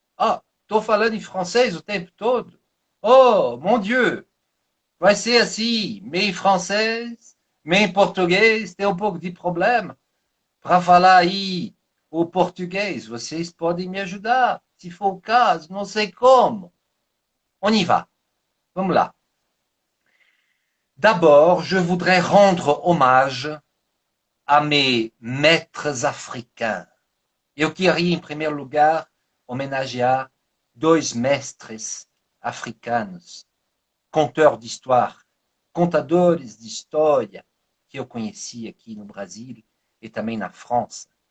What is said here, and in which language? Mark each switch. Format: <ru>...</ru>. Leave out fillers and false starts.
<pt>Ah, tô falando em francês o tempo todo?</pt> <fr>Oh, mon Dieu!</fr> <pt>Vai ser assim, meio francês, meio português, tem um pouco de problema. Para falar aí o português, vocês podem me ajudar, se for o caso, não sei como.</pt> <fr>On y va.</fr> <pt>Vamos lá.</pt> <fr>D'abord, je voudrais rendre hommage a mes maîtres africains.</fr> <pt>Eu queria, em primeiro lugar, homenagear dois mestres africanos,</pt> <fr>conteurs d'histoire,</fr> <pt>contadores de história, que eu conheci aqui no Brasil e também na França.</pt>